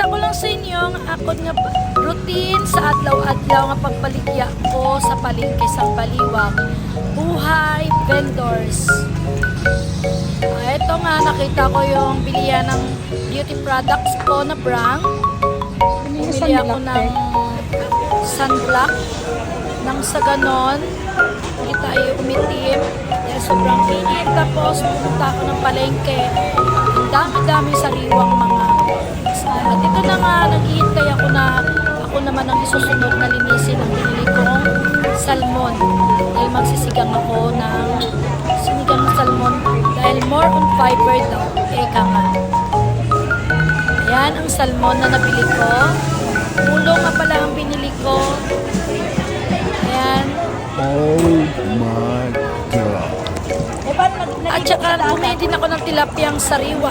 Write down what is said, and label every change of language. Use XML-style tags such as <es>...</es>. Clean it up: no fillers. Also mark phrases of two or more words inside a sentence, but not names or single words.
<hil>lang sa inyo ang akon nga routine sa adlaw-adlaw nga pagbaligya ko sa palengke sa Baliwag.</hil> <tl>Buhay vendors. Ito nga, nakita ko yung bilihan ng beauty products ko na brand. Bumili ako ng sunblock. Nang sa ganon, hindi tayo umitim dahil sobrang init. Tapos pumunta ako ng palengke. Ang dami-dami sariwang mga isda. At ito na nga, naghihintay ako na ako naman ang isusunod na linisin ang binili kong salmon. Dahil magsisigang ako ng sinigang na salmon dahil</tl> <en>more on fiber</en> <tl>daw. Eka nga. Ayan ang salmon na nabili ko. Ulo nga pala ang binili ko. Ayan.</tl> <en>Oh my God.</en> <tl>At saka bumili din ako ng tilapiyang sariwa.</tl>